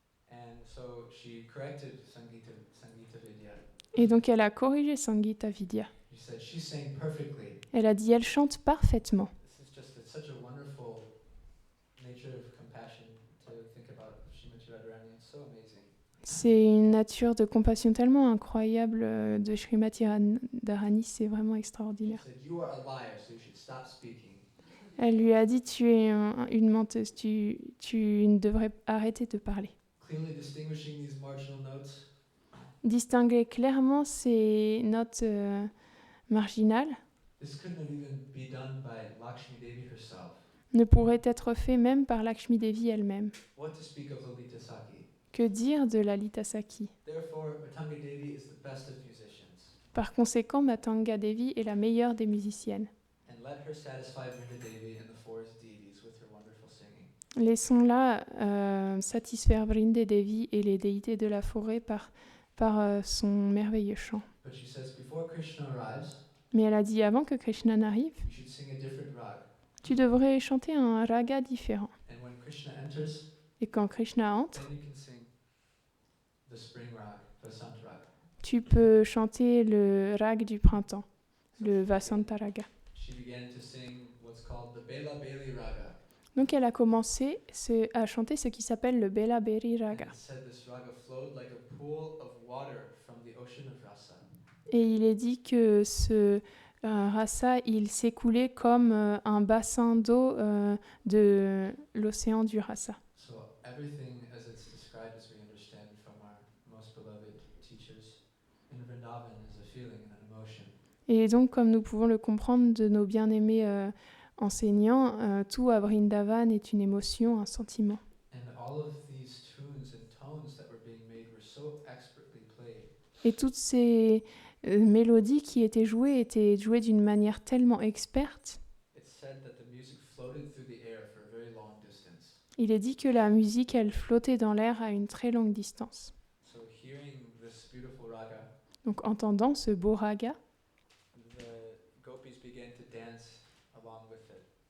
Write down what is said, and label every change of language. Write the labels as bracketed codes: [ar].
[en] And so she corrected Sangita Vidya [fr] Et donc elle a corrigé Sangeeta Vidya. [en] She said she sang perfectly. [fr] Elle a dit elle chante parfaitement. [en] This is just such a wonderful nature of compassion to think about Srimati Radharani. It's so amazing. [fr] C'est une nature de compassion tellement incroyable de Srimati Radharani, c'est vraiment [en] She [fr] extraordinaire. [en] said, "You are a liar, so you should stop speaking." [fr] Elle lui a dit tu es une menteuse, tu ne devrais arrêter de parler. [en] Clearly distinguishing these marginal notes. [fr] Distinguer clairement ces notes marginales [en] This couldn't have even be done by Lakshmi Devi herself. [fr] ne pourrait être fait même par Lakshmi Devi elle-même. [en] What to speak of Lalita Saki? [fr] Que dire de Lalita Saki? [en] Therefore, Matanga Devi is the best of musicians. [fr] Par conséquent, Matanga Devi est la meilleure des musiciennes. [en] And let her satisfy Vrinda Devi and the forest deities with her wonderful singing. [fr] Laissons-la satisfaire Vrinde Devi et les déités de la forêt par son merveilleux chant. [en] But she says, before Krishna arrives, [fr] Mais elle a dit avant que Krishna n'arrive, [en] you should sing a different rag. [fr] tu devrais chanter un raga différent. [en] And when Krishna enters, [fr] Et quand Krishna entre, [en] then you can sing the spring rag, Vasant rag. [fr] tu peux chanter le rag du printemps, le Vasanta Raga. [en] She began to sing what's called the Bela Beli Raga. [fr] Donc elle a commencé à chanter ce qui s'appelle le Bela Beri [en] And [fr] Raga. [en] it said this raga flowed like a pool of water from the ocean of rasa. [fr] Et il est dit que ce rasa, il s'écoulait comme un bassin d'eau de l'océan du rasa. [en] So everything as it's described as we understand from our most beloved teachers in Vrindavan is a feeling and an emotion. [fr] Et donc, comme nous pouvons le comprendre de nos bien-aimés enseignants, tout à Vrindavan est une émotion, un sentiment. [en] And all of these tunes and tones that were being made were so expertly played. [fr] Et toutes ces mélodies qui étaient jouées d'une manière tellement experte. [en] It's said that the music floated through the air for a very long distance. [fr] Il est dit que la musique, elle flottait dans l'air à une très longue distance. [en] So hearing this beautiful raga, [fr] Donc, entendant ce beau raga, [en] the gopis began to dance along with it.